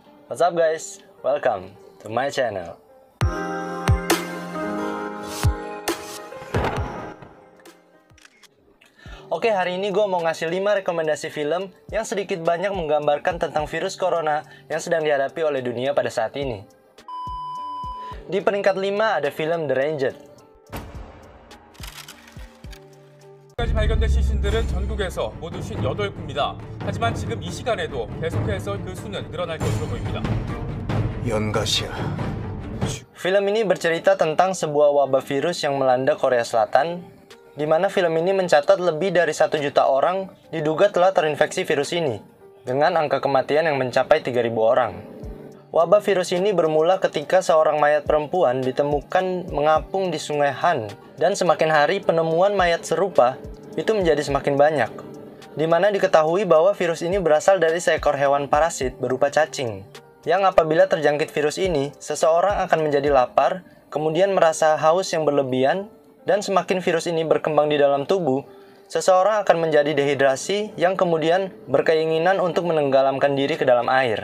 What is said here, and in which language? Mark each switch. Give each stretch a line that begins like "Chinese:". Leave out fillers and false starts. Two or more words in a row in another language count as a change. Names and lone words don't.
English: What's up guys? Welcome to my channel.
Indonesian: Oke, hari ini gue mau ngasih 5 rekomendasi film yang sedikit banyak menggambarkan tentang virus corona yang sedang dihadapi oleh dunia pada saat ini. Di peringkat 5 ada film The Ranger.
Korean: 까지 발견된 시신들은 전국에서 모두 58구입니다. 하지만 지금 이 시간에도 계속해서 그 수는 늘어날 것으로 보입니다. 연가시야.
Indonesian: Film ini bercerita tentang sebuah wabah virus yang melanda Korea Selatan, di mana film ini mencatat lebih dari 1 juta orang diduga telah terinfeksi virus ini, dengan angka kematian yang mencapai 3.000 orang. Wabah virus ini bermula ketika seorang mayat perempuan ditemukan mengapung di Sungai Han, dan semakin hari penemuan mayat serupa itu menjadi semakin banyak, di mana diketahui bahwa virus ini berasal dari seekor hewan parasit berupa cacing, yang apabila terjangkit virus ini, seseorang akan menjadi lapar, kemudian merasa haus yang berlebihan, dan semakin virus ini berkembang di dalam tubuh, seseorang akan menjadi dehidrasi yang kemudian berkeinginan untuk menenggelamkan diri ke dalam air.